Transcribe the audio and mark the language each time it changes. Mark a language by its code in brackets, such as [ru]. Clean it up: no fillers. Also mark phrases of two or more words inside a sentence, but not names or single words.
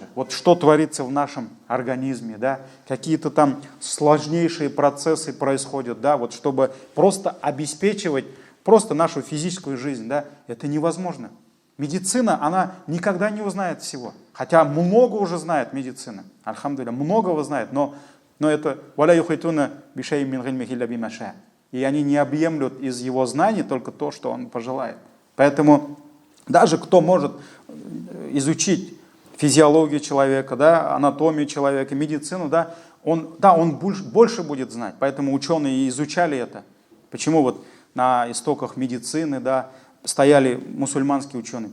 [ru] Вот что творится в нашем организме, да, какие-то там сложнейшие процессы происходят, да, вот чтобы просто обеспечивать просто нашу физическую жизнь, да, это невозможно. Медицина, она никогда не узнает всего. Хотя много уже знает медицина. [ar] الحمد لله, [ru] многого знает, но это [ar] «ولا يحيطون بشيء من علمه إلا بما شاء». [ru] И они не объемлют из его знаний только то, что он пожелает. Поэтому даже кто может изучить физиологию человека, да, анатомию человека, медицину, да, он больше будет знать. Поэтому ученые и изучали это. Почему вот на истоках медицины, да, стояли мусульманские ученые?